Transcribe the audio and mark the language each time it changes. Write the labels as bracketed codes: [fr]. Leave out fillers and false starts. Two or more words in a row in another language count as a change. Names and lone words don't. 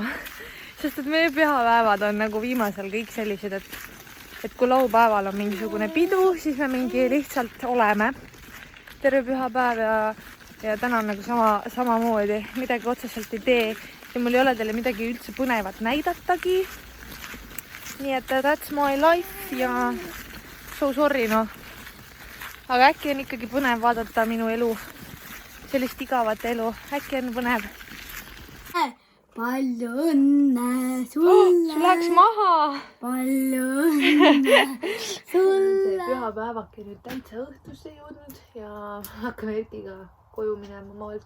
[et] Sest et meie pühapäevad on nagu viimasel kõik sellised, et kui laupäeval on mingisugune pidu, siis me mingi lihtsalt oleme. Terve pühapäev ja täna on nagu samamoodi. Midagi otseselt ei tee ja mul ei ole teile midagi üldse põnevat näidatagi. Nii et [en] that's my life ja so sorry noh. [et] Aga äkki on ikkagi põnev vaadata minu elu, sellist igavat elu. Äkki on põnev. Palju õnne sulle. Sul läks maha. Palju õnne sulle. Pühapäevake nüüd täitsa õhtusse jõudnud ja hakkame Erkiga koju minema maalt.